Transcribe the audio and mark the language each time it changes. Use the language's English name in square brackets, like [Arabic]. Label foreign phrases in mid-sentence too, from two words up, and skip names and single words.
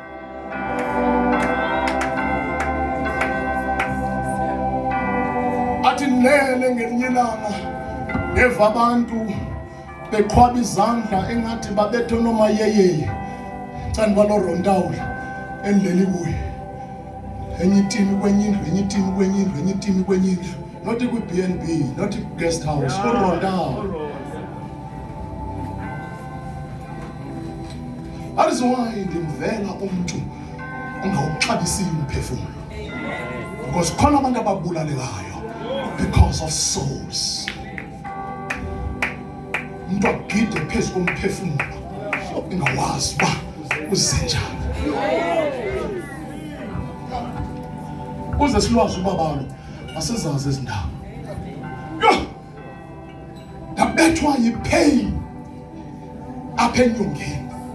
[Xhosa] Athi nene ngelinye ilanga eva abantu beqhwaba izandla engathi babethe noma yeyeye cani balo Rondawula endleli kuye enye itimi kwenye indlu, enye itimi kwenye indlu, enye itimi kwenye indlu, not kwi-BNB, [English] not guest house, uRondawula. That is why [Xhosa] ndimvela umuntu ungawuxabisiyo umphefumulo, [English] because [Xhosa] khona abantu ababulalekayo [English] because of souls. [Xhosa] Umuntu agide phezu komphefumulo ingawazi uba uzenjani. Uze silwazi ubabalo asizazi ezindawo. Ndabethwa yi-pain apha enyongeni.